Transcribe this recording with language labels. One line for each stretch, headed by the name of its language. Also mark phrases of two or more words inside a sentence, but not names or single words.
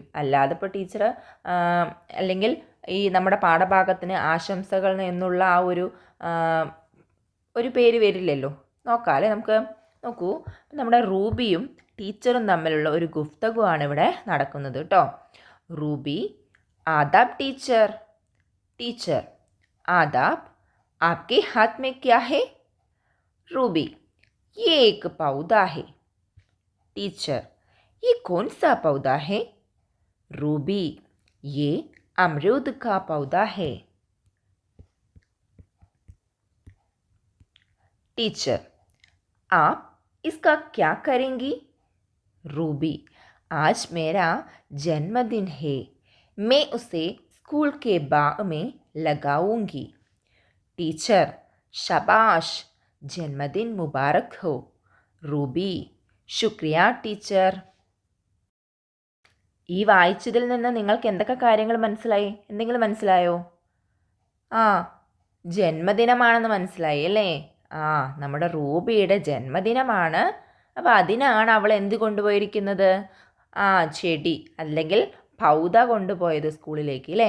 Malayalam: അല്ലാതെ ഇപ്പോൾ ടീച്ചർ അല്ലെങ്കിൽ ഈ നമ്മുടെ പാഠഭാഗത്തിന് ആശംസകൾ എന്നുള്ള ആ ഒരു പേര് വരില്ലല്ലോ. നോക്കാം അല്ലേ നമുക്ക്. നോക്കൂ, നമ്മുടെ റൂബിയും ടീച്ചറും തമ്മിലുള്ള ഒരു ഗുഫ്തഗുവാണ് ഇവിടെ നടക്കുന്നത് കേട്ടോ.
Hindi: रूबी आदाब टीचर. टीचर आदाब, आपके हाथ में क्या है? रूबी ये एक पौधा है। टीचर ये कौन सा पौधा है? रूबी ये अमरूद का पौधा है। टीचर आप इसका क्या करेंगी? रूबी आज मेरा जन्मदिन है, मैं उसे स्कूल के बाग में लगाऊंगी। टीचर शाबाश, जन्मदिन मुबारक हो। रूबी शुक्रिया ടീച്ചർ.
Malayalam: ഈ വായിച്ചതിൽ നിന്ന് നിങ്ങൾക്ക് എന്തൊക്കെ കാര്യങ്ങൾ മനസ്സിലായി? എന്തെങ്കിലും മനസ്സിലായോ? ആ, ജന്മദിനമാണെന്ന് മനസ്സിലായി അല്ലേ? ആ, നമ്മുടെ റൂബിയുടെ ജന്മദിനമാണ്. അപ്പോൾ അതിനാണ് അവൾ എന്ത് കൊണ്ടുപോയിരിക്കുന്നത്? ആ, ചെടി അല്ലെങ്കിൽ പൗത കൊണ്ടുപോയത് സ്കൂളിലേക്ക് അല്ലേ?